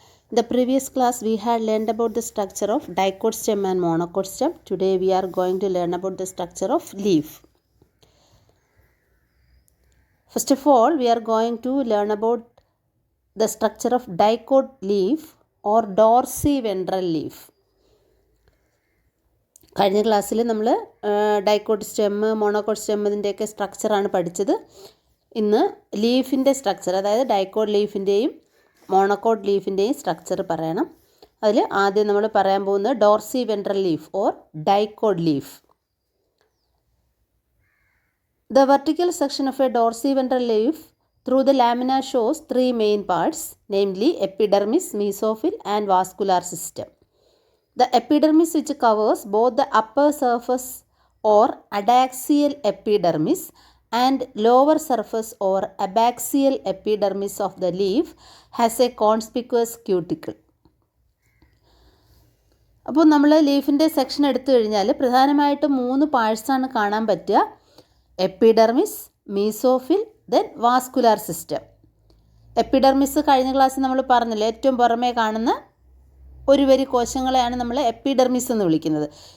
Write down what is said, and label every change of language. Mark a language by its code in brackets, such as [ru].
[en] In the previous class we had learned about the structure of dicot stem and monocot stem. Today we are going to learn about the structure of leaf. First of all, we are going to learn about the structure of dicot leaf or dorsiventral leaf. [ml] കഴിഞ്ഞ ക്ലാസ്സിൽ നമ്മൾ dicot stem monocot stem ഇതിൻ്റെയൊക്കെ സ്ട്രക്ചറാണ് പഠിച്ചത്. ഇന്ന് ലീഫിൻ്റെ structure, അതായത് dicot ലീഫിൻ്റെയും monocot ലീഫിൻ്റെയും structure പറയണം. അതിൽ ആദ്യം നമ്മൾ പറയാൻ പോകുന്നത് ഡോർസിവെൻട്രൽ leaf or dicot leaf. [en] The vertical section of a dorsiventral leaf through the lamina shows three main parts, namely epidermis, mesophyll and vascular system. The epidermis, which covers both the upper surface or adaxial epidermis and lower surface or abaxial epidermis of the leaf, has a conspicuous cuticle. [ml] അപ്പോൾ നമ്മൾ ലീഫിൻ്റെ section എടുത്തു കഴിഞ്ഞാൽ പ്രധാനമായിട്ടും 3 പാർട്സാണ് കാണാൻ പറ്റുക: epidermis, mesophyll, then vascular system. Epidermis കഴിഞ്ഞ ക്ലാസ്സിൽ നമ്മൾ പറഞ്ഞില്ല, ഏറ്റവും പുറമേ കാണുന്ന ഒരു വരി കോശങ്ങളെയാണ് നമ്മൾ എപ്പിഡെർമിസ് എന്ന് വിളിക്കുന്നത്.